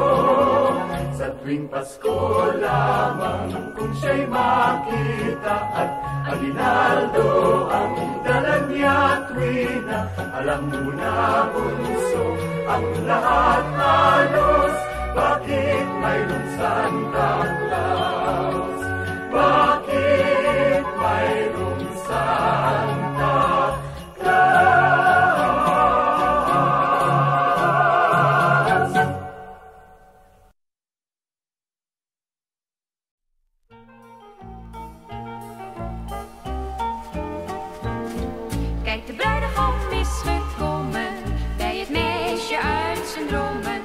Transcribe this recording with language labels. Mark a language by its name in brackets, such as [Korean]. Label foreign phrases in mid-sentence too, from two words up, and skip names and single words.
[Filipino] Sa tuwing Pasko lamang kung siya'y makita at aginaldo ang dala niya tuwina, alam mo na, bunso, ang lahat halos, bakit mayroong Santa Claus? Bakit mayroong Santa Claus? [Dutch] Kijk, de bruidegom is gekomen bij het meisje uit zijn dromen.